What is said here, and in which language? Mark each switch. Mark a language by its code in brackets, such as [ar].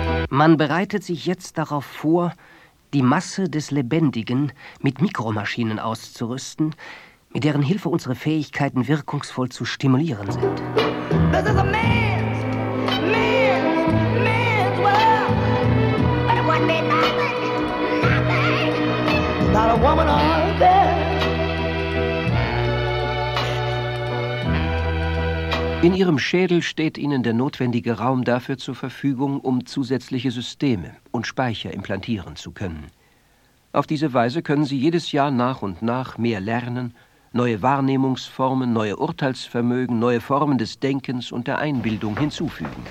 [de] Man bereitet sich jetzt darauf vor, die Masse des Lebendigen mit Mikromaschinen auszurüsten, mit deren Hilfe unsere Fähigkeiten wirkungsvoll zu stimulieren sind. [en] This is a man's, man's world. But it wouldn't be nothing, not a woman on earth. [de] In Ihrem Schädel steht Ihnen der notwendige Raum dafür zur Verfügung, um zusätzliche Systeme und Speicher implantieren zu können. Auf diese Weise können Sie jedes Jahr nach und nach mehr lernen, neue Wahrnehmungsformen, neue Urteilsvermögen, neue Formen des Denkens und der Einbildung hinzufügen.